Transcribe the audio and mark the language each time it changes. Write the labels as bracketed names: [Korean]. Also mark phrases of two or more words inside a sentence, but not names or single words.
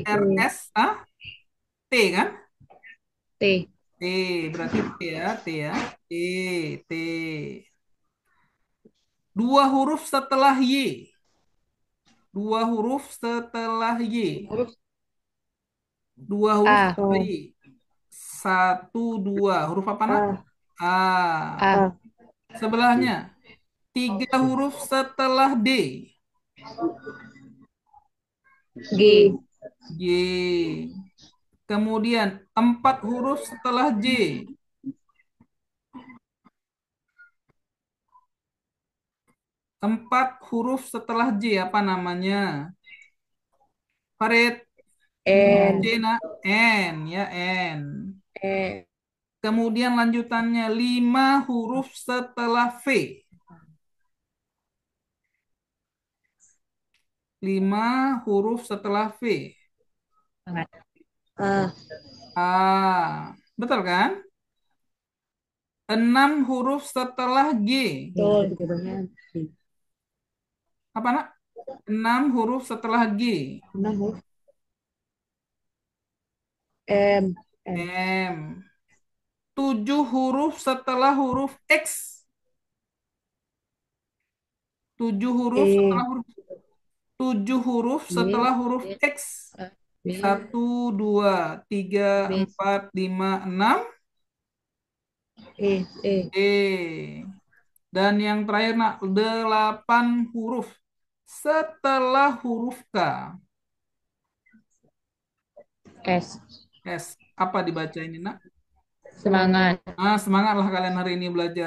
[Indonesian] R, S, T kan? T. T, berarti T ya, T ya. T, T. Dua huruf setelah Y. Dua huruf setelah Y. Huruf Dua huruf A. setelah Y. Satu, dua. Huruf apa, nak? A. A. Sebelahnya. Tiga huruf setelah D. G. G. Kemudian empat huruf setelah J. Empat huruf setelah J apa namanya? Farid. J, N. nak. N ya, N. E. Kemudian lanjutannya lima huruf setelah V. Lima huruf setelah V. A. A. Betul kan? Enam huruf setelah G. Betul. Apa, nak? Enam huruf setelah G. 6 huruf. M. M. M. Tujuh huruf setelah huruf X. Tujuh huruf setelah E. huruf tujuh huruf setelah B. huruf B. X. B. Satu, dua, tiga, B. empat, lima, enam. E. E. E. Dan yang terakhir, nak, delapan huruf setelah huruf K. S. S. Apa dibaca ini, nak? Semangat. Semangatlah kalian hari ini belajar.